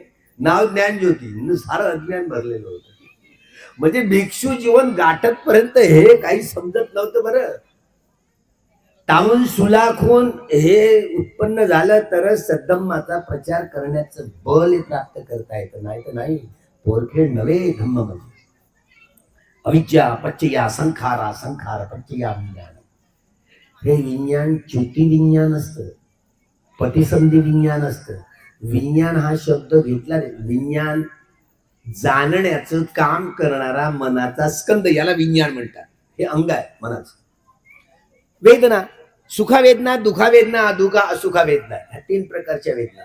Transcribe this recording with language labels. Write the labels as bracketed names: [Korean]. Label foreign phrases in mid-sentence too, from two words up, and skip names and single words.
[Marathi] नाव ज्ञानज्योती, सारं अज्ञान भरलेलं होतं. म्हणजे भिक्षू जीवन गाठत पर्यंत हे काही समजत नव्हतं. बरं, तामून सुलाखून हे उत्पन्न झालं तरच सद्धम्माचा प्रचार करण्याचं बल हे प्राप्त करता येतं. नाही तर नाही. पोरखेड नव्हे धम्म म्हणजे. [Pali] अविद्या पच्चया संखारा, संखार पच्चया विज्ञान. [Marathi] हे विज्ञान च्युतिविज्ञान असतं, पतिसंधी विज्ञान असतं. विज्ञान हा शब्द घेतला, विज्ञान जाणण्याचं काम करणारा मनाचा स्कंद, याला विज्ञान म्हणतात. हे अंग आहे मनाचं. वेदना, सुखावेदना, दुखावेदना, अदुखा असुखा वेदना, ह्या 3 प्रकारच्या वेदना.